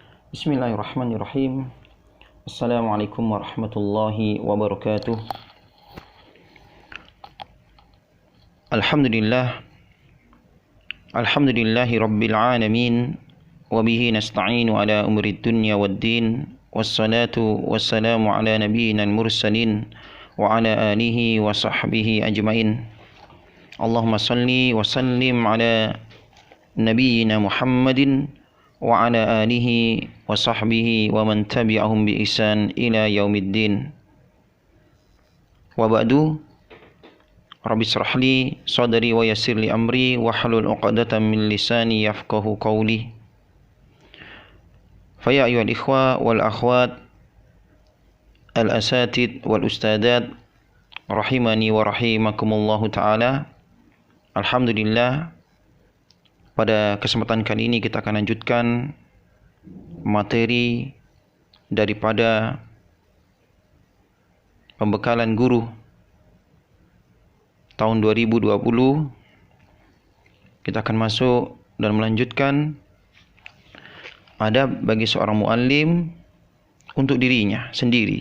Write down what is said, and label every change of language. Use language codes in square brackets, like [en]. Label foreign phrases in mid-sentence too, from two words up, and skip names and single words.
[ar] بسم الله الرحمن الرحيم السلام عليكم ورحمة الله وبركاته. الحمد لله رب العالمين. وبه نستعين على أمور الدنيا والدين. والصلاة والسلام على نبينا المرسلين وعلى آله وصحبه أجمعين. اللهم صل وسلم على نبينا محمد وعلى آله وصحبه ومن تبعهم بإحسان إلى يوم الدين. وبعد. رب اشرح لي صدري ويسر لي أمري واحلل عقدة من لساني يفقهوا قولي. فيا أيها الإخوة والأخوات الأساتيذ والأستاذات رحمني ورحمكم الله تعالى. [id] Alhamdulillah, pada kesempatan kali ini kita akan lanjutkan materi daripada pembekalan guru tahun 2020. Kita akan masuk dan melanjutkan adab bagi seorang muallim untuk dirinya sendiri.